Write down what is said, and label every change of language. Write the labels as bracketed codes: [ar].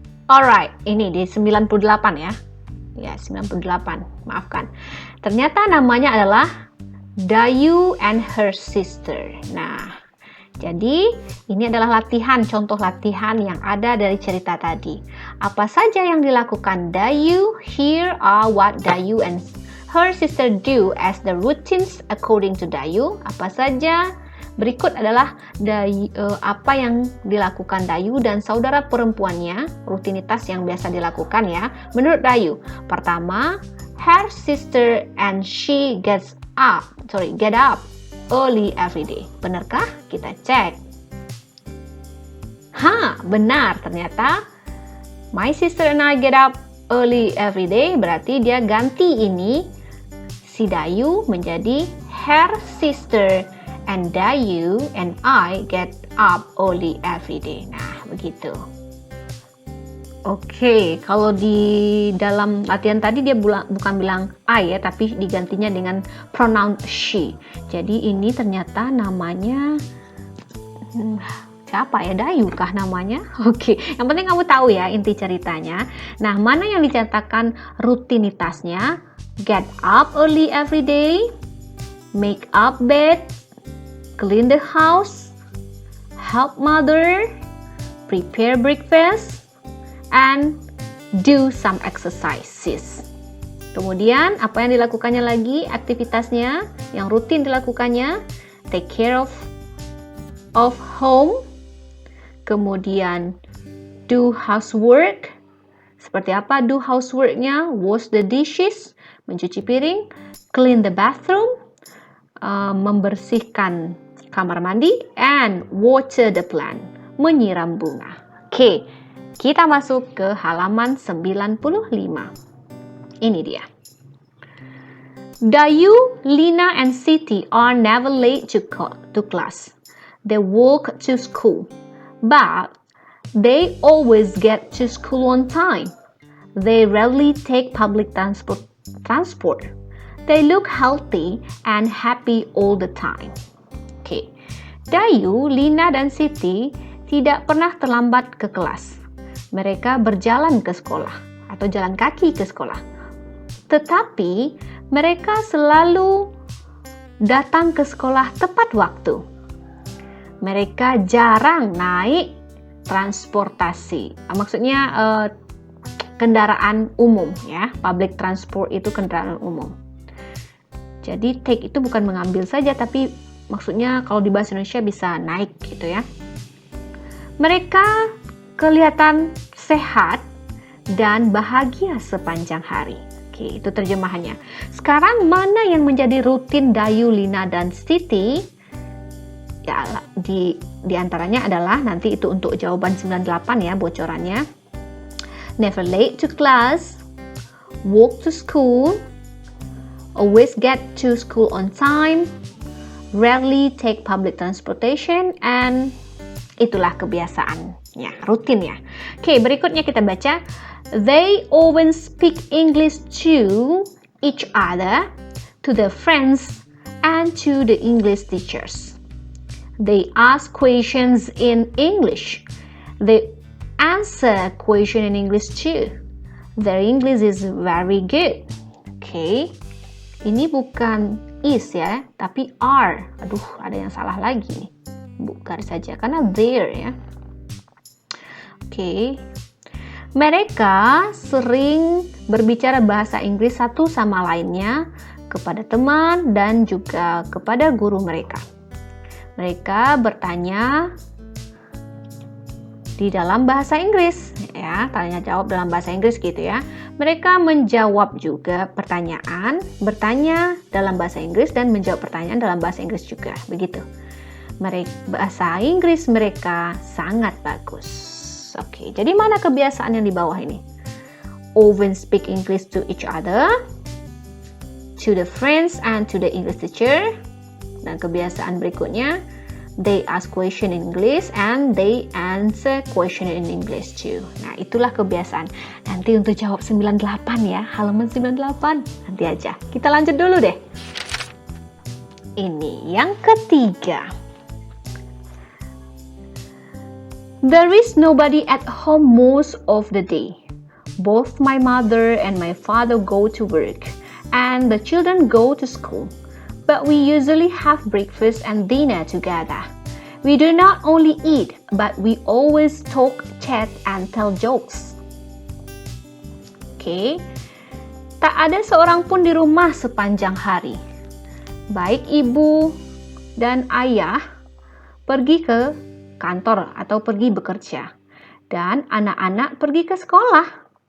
[id] Alright, ini di 98 ya. Ya, 98, maafkan. Ternyata namanya adalah Dayu [en] and her sister. [id] Nah, jadi ini adalah latihan, contoh latihan yang ada dari cerita tadi. Apa saja yang dilakukan Dayu? [en] Here are what Dayu and her sister do as the routines according to Dayu. [id] Apa saja? Berikut adalah apa yang dilakukan Dayu dan saudara perempuannya, rutinitas yang biasa dilakukan ya. Menurut Dayu, pertama, [en] her sister and she get up early every day. [id] Benarkah? Kita cek. Benar. Ternyata [en] my sister and I get up early every day. [id] Berarti dia ganti ini si Dayu menjadi [en] her sister and Dayu and I get up early every day. [id] Nah, begitu. Oke, kalau di dalam latihan tadi dia bukan bilang I ya, tapi digantinya dengan pronoun she. Jadi ini ternyata namanya siapa ya? Dayu kah namanya? Oke, yang penting kamu tahu ya inti ceritanya. Nah, mana yang dicatatkan rutinitasnya? [en] Get up early every day, make up bed, clean the house, help mother, prepare breakfast, and do some exercises. [id] Kemudian apa yang dilakukannya lagi aktivitasnya yang rutin dilakukannya? [en] Take care of home, [id] kemudian [en] do housework. [id] Seperti apa [en] do houseworknya? Wash the dishes, [id] mencuci piring, [en] clean the bathroom, [id] membersihkan kamar mandi, [en] and water the plant, [id] menyiram bunga. Oke, kita masuk ke halaman 95. Ini dia. [en] Dayu, Lina, and Siti are never late to class. They walk to school, but they always get to school on time. They rarely take public transport. They look healthy and happy all the time. Oke. [id] Dayu, Lina, dan Siti tidak pernah terlambat ke kelas. Mereka berjalan ke sekolah atau jalan kaki ke sekolah. Tetapi mereka selalu datang ke sekolah tepat waktu. Mereka jarang naik transportasi. Maksudnya kendaraan umum ya. [en] Public transport [id] itu kendaraan umum. Jadi take itu bukan mengambil saja, tapi maksudnya kalau di bahasa Indonesia bisa naik gitu ya. Mereka kelihatan sehat dan bahagia sepanjang hari. Oke, itu terjemahannya. Sekarang mana yang menjadi rutin Dayu, Lina, dan Siti? Ya, di antaranya adalah nanti itu untuk jawaban 98 ya bocorannya. [en] Never late to class, walk to school, always get to school on time, rarely take public transportation, and [id] itulah kebiasaannya, rutin ya. Oke, berikutnya kita baca. [en] They always speak English to each other. to the friends, and to the English teachers. They ask questions in English. They answer question in English too. Their English is very good. [id] Okay. Ini bukan is ya, tapi are. Aduh, ada yang salah lagi nih. Garis saja, karena there ya. Oke. Mereka sering berbicara bahasa Inggris satu sama lainnya kepada teman dan juga kepada guru mereka. Mereka bertanya di dalam bahasa Inggris ya, tanya jawab dalam bahasa Inggris gitu ya. Mereka menjawab juga pertanyaan, bertanya dalam bahasa Inggris dan menjawab pertanyaan dalam bahasa Inggris juga, begitu. Bahasa Inggris mereka sangat bagus. Oke, jadi mana kebiasaan yang di bawah ini? [en] Often speak English to each other, to the friends and to the English teacher. [id] Dan kebiasaan berikutnya, [en] they ask question in English and they answer question in English too. [id] Nah, itulah kebiasaan. Nanti untuk jawab 98 ya, halaman 98. Nanti aja. Kita lanjut dulu deh. Ini yang ketiga. [en] There is nobody at home most of the day. Both my mother and my father go to work, and the children go to school. But we usually have breakfast and dinner together. We do not only eat, but we always talk, chat, and tell jokes. [id] Oke, tak ada seorang pun di rumah sepanjang hari. Baik ibu dan ayah pergi ke kantor atau pergi bekerja, dan anak-anak pergi ke sekolah.